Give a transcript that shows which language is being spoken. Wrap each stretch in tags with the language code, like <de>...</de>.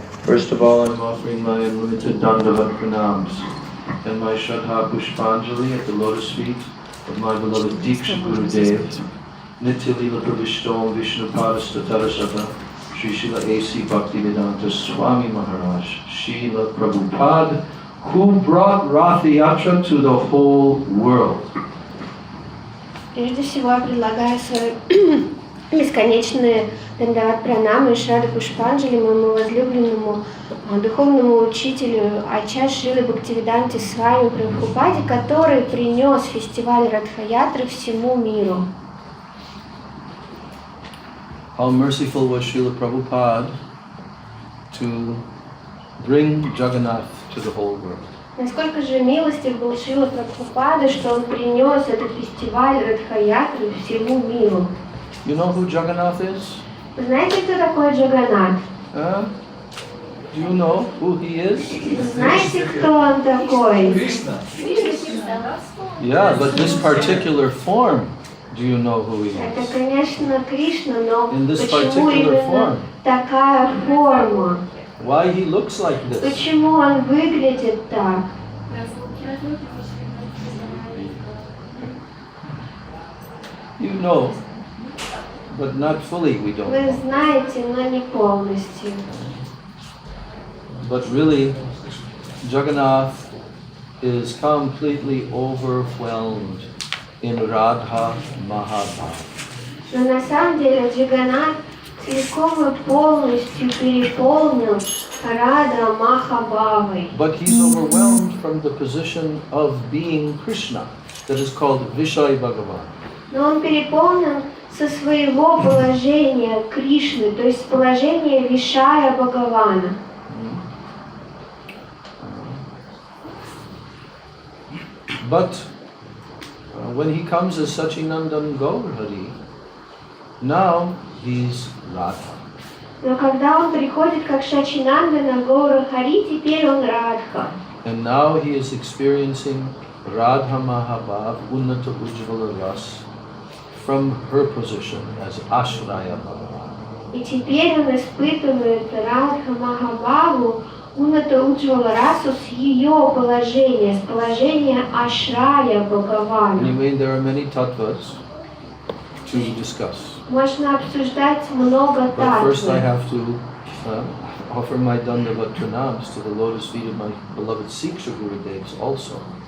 <en>First of all, I'm offering my unlimited Dandavat Pranams and my Shraddha Pushpanjali at the lotus feet of my beloved Diksha Gurudev, Nitya Lila Pravishtom Vishnu Padastatarasata, Sri Srila A.C. Bhaktivedanta Swami Maharaj, Srila Prabhupada, who brought Rath Yatra to the whole world.</en> <ru>Прежде всего я предлагаю свои бесконечные дандават пранамы и Шрада Пушпанджали моему возлюбленному духовному учителю Ачарье Шрилы Бхактивиданте Свами Прабхупаде, который принес фестиваль Радха-ятры всему миру.</ru> <en>How merciful was Srila Prabhupada to bring Jagannath to the whole world.</en> <ru>Насколько же милостив был Шрила Прабхупада, что он принес этот фестиваль Радха-ятры всему миру.</ru> <en>You know who Jagannath is?</en> <ru>Вы знаете, кто такой Джаганнат?</ru> <en>Do you know who he is?</en> <ru>Знаете, кто он такой?</ru> <en>Yeah, but this particular form, do you know who he</en> <ru>Это,</ru> <en>is?</en> <ru>конечно, Кришна, но</ru> <en>In this</en> <ru>почему</ru> <en>particular</en> <ru>именно</ru> <en>form.</en> <ru>такая форма?</ru> <en>Why he looks like this?</en> <ru>Почему он выглядит так?</ru> <en>You know, but not fully we don't</en> <ru>Вы</ru> <en>know.</en> <ru>знаете, но не полностью.</ru> <en>But really, Jagannath is completely overwhelmed in Radha Mahabhava.</en> <ru>Но на самом деле Джаганнат целиком и полностью переполнен Рада Махабхавой.</ru> <en>But he's overwhelmed from the position of being Krishna, that is called Vishaya Bhagavan.</en> <ru>Но он переполнен со своего положения Кришны, то есть положения Вишая Бхагавана.</ru> <en>But when he comes as Sachinandan Gaur Hari, now he's Radha.</en> <ru>Но когда он приходит как Шачинандана Гаура Хари, теперь он Радха.</ru> <en>And now he is experiencing Radha Mahabhav Unnata Ujjvala Ras from her position as Ashraya Bhagavan.</en> <ru>И теперь он испытывает Радха Махабхаву Унната Уджвала Расу с ее положения, с положения Ашрая Бхагавана.</ru> <en>Anyway, there are many tattvas to discuss.</en> <ru>Можно обсуждать много</ru> <en>But first I</en> <ru>татв.</ru> <en>have to offer my dandavat pranams to the lotus feet of my beloved Siksha Gurudevs also.</en>